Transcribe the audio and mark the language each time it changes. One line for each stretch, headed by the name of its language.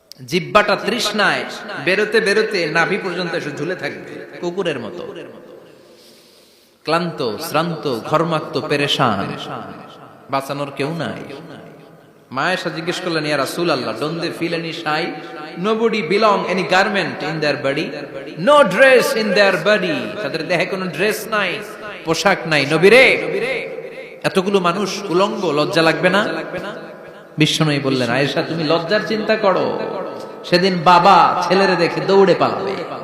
Bangla: জিহ্বাটা তৃষ্ণায় বেরোতে বেরোতে নাভি পর্যন্ত এসে ঝুলে থাকবে কুকুরের মতো, ক্লান্ত শ্রান্ত ঘর্মাক্ত পেরেশান, বাঁচানোর কেউ নাই। মা আয়েশা জিজ্ঞেস করলেন, ইয়া রাসূলুল্লাহ,
English: don't they feel any shy? Nobody belong any garment in their body, no dress in their body.
Bangla: তাদের দেহে কোনো ড্রেস নাই, পোশাক নাই। নবী রে, এতগুলো মানুষ উলঙ্গ, লজ্জা লাগবে না? বিশ্বনবী বললেন, আয়েশা তুমি লজ্জার চিন্তা করো, সেদিন বাবা ছেলেরে দেখে দৌড়ে পালাবে।